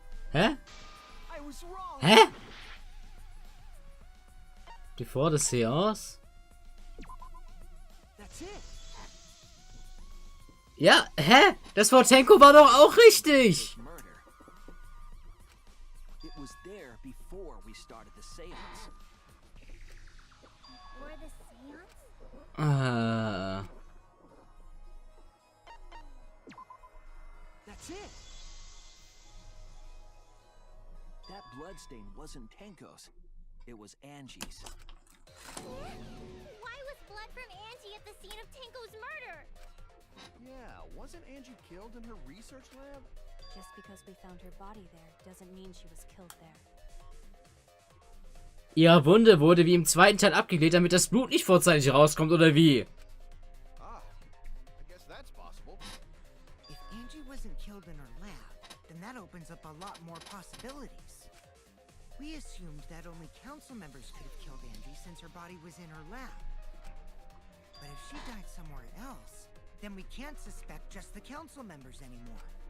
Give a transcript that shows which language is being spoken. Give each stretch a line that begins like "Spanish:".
English: Hä? I was wrong. Hä? Before the seance? That's it. Ja, hä?
German: Das Wort Tenko war doch auch richtig.
English: Murder. It was there before we started the seance. Or the seance? That's it. That bloodstain wasn't Tenko's. It was Angie's. Why was blood from Angie at the scene of Tenko's murder? Yeah, wasn't Angie killed in her research lab? Just because we found her body there doesn't mean she was killed there.
German: Ihre Wunde wurde wie im zweiten Teil abgeklärt, damit das Blut nicht vorzeitig rauskommt, oder wie?
English: Ah, I guess that's possible. If Angie wasn't killed in her lab, then that opens up a lot more possibilities. We assumed that only council members could have killed Angie since her body was in her lab. But if she died somewhere else, then we can't suspect just the council members anymore.